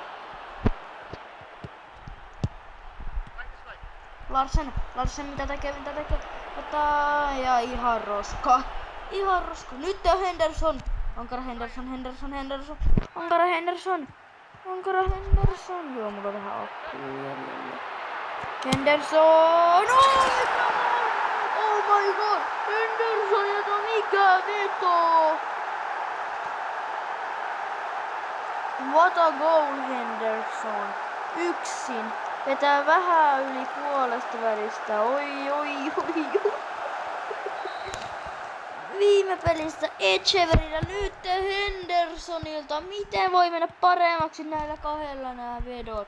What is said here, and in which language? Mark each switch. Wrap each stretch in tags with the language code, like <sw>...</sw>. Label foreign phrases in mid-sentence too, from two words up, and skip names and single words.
<fi>Larsen, mitä tekee? Ja ihan roska. Nyt on Henderson. Ankara Henderson. Joo, mulla on vähän akkuja jäljellä.</fi> <en>Henderson! Oh my god! Henderson,</en> <fi>jota mikä veto!</fi> <en>What a goal, Henderson.</en> <fi>Yksin. Vetää vähän yli puolesta välistä. Oi. Viime pelissä Etcheverryltä, nyt Hendersonilta. Miten voi mennä paremmaksi näillä kahdella nämä vedot?</fi>